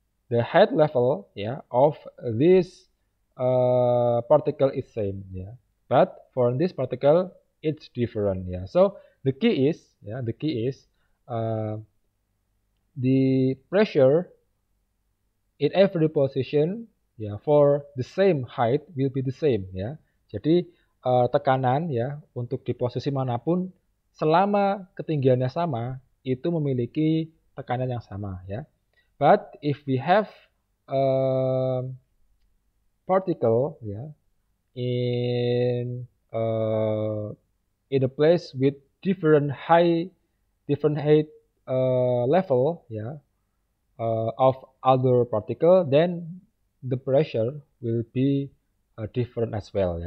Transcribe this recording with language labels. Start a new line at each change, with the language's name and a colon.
English: the height level of this particle is same, but for this particle it's different. So the key is uh, the pressure in every position for the same height will be the same.
Indonesian: Jadi tekanan untuk di posisi manapun selama ketinggiannya sama itu memiliki tekanan yang sama.
English: But if we have a particle in a place with different height level of other particle, then the pressure will be different as well.